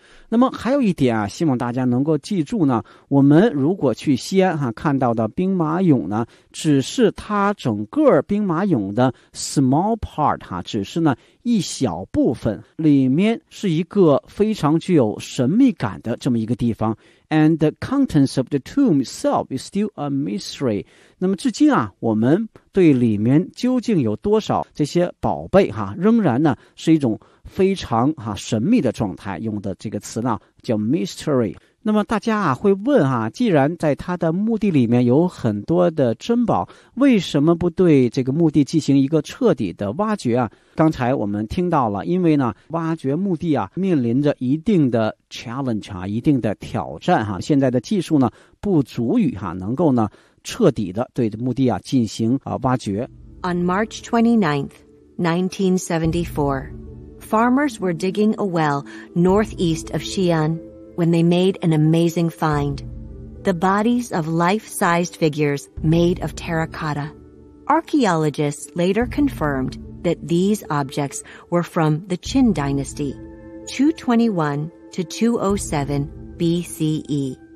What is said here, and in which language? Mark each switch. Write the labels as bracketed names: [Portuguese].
[Chinese] 那么还有一点啊，希望大家能够记住呢，我们如果去西安哈、看到的兵马俑呢，只是它整个兵马俑的 [English] small part [Chinese] 哈、只是呢一小部分，里面是一个非常具有神秘感的这么一个地方。 [English] And the contents of the tomb itself is still a mystery。 [Chinese] 那么至今啊，我们对里面究竟有多少这些宝贝哈、仍然呢是一种非常哈、神秘的状态，用的这个词呢叫 mystery。那么大家啊会问哈、既然在他的墓地里面有很多的珍宝，为什么不对这个墓地进行一个彻底的挖掘啊？刚才我们听到了，因为呢挖掘墓地啊面临着一定的 challenge 啊，一定的挑战哈、现在的技术呢不足以哈、能够呢彻底的对墓地啊进行挖掘。 [English] On March 29th, 1974,Farmers were digging a well northeast of Xi'an when they made an amazing find. The bodies of life-sized figures made of terracotta. Archaeologists later confirmed that these objects were from the Qin Dynasty, 221 to 207 BCE.